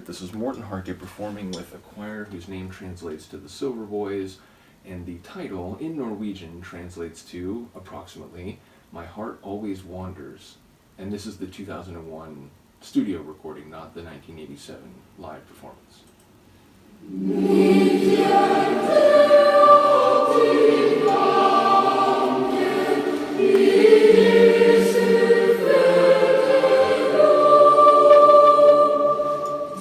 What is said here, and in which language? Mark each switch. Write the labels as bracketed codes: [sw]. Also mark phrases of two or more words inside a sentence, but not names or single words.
[en] This is Morten Harket performing with a choir whose name translates to the Silver Boys, and the title in Norwegian translates to, approximately, "My Heart Always Wanders." And this is the 2001 studio recording, not the 1987 live performance. [no] Mitt hjerte alltid vanker i Jesu føtter blod.